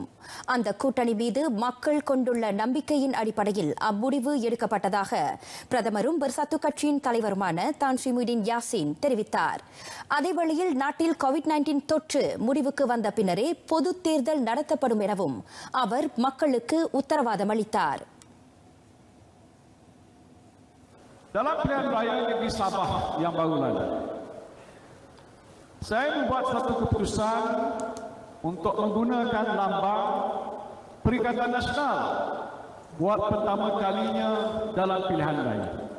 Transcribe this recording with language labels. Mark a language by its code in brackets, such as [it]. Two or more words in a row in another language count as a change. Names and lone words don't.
[ta] அந்த கூட்டணி மீது மக்கள் கொண்டுள்ள நம்பிக்கையின் அடிப்படையில் அம்முடிவு எடுக்கப்பட்டதாக பிரதமரும் பெர்சாத்து கட்சியின் தலைவருமான தான் ஸ்ரீ முஹிடின் யாசின் தெரிவித்தார். அதேவேளையில் நாட்டில் COVID-19 தொற்று முடிவுக்கு வந்த பின்னரே பொதுத் தேர்தல் நடத்தப்படும் எனவும் அவர் மக்களுக்கு உத்தரவாதம் அளித்தார். [ms] Dalam pilihan raya negeri Sabah yang baru lalu, saya membuat satu keputusan untuk menggunakan lambang Perikatan Nasional buat pertama kalinya dalam pilihan raya.